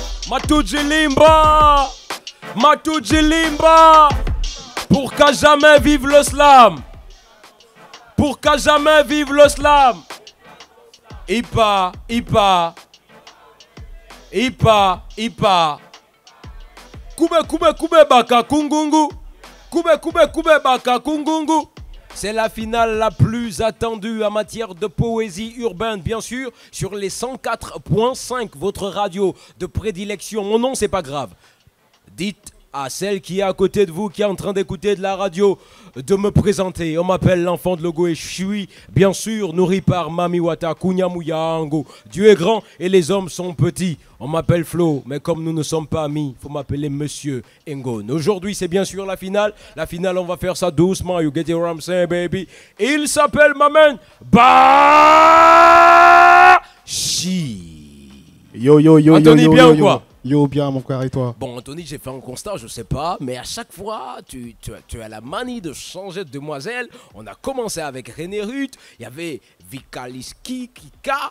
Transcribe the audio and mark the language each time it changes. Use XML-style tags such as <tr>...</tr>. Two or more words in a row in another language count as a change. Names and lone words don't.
<fr>Matujilimba, Matujilimba, pour qu'à jamais vive le slam, pour qu'à jamais vive le slam. Ipa, Ipa, Ipa, Ipa. Kube, kube, kube, baka, kungungu. Kube, kube, kube, baka, kungungu. C'est la finale la plus attendue en matière de poésie urbaine, bien sûr, sur les 104.5, votre radio de prédilection. Mon nom, c'est pas grave. Dites à celle qui est à côté de vous, qui est en train d'écouter de la radio, de me présenter. On m'appelle l'enfant de Logo et je suis, bien sûr, nourri par Mami Wata, Kunyamuyango. Dieu est grand et les hommes sont petits. On m'appelle Flo, mais comme nous ne sommes pas amis, il faut m'appeler Monsieur Ngon. Aujourd'hui, c'est bien sûr la finale. La finale, on va faire ça doucement.</fr> <en>You get what I'm saying, baby.</en> <fr>Il s'appelle Maman Bashi. Yo, yo, yo, Anthony, yo, yo, bien yo, ou quoi? Yo, bien, mon frère, et toi? Bon, Anthony, j'ai fait un constat, je sais pas, mais à chaque fois, tu as la manie de changer de demoiselle. On a commencé avec René Ruth, il y avait Vikaliski, Kika.</fr>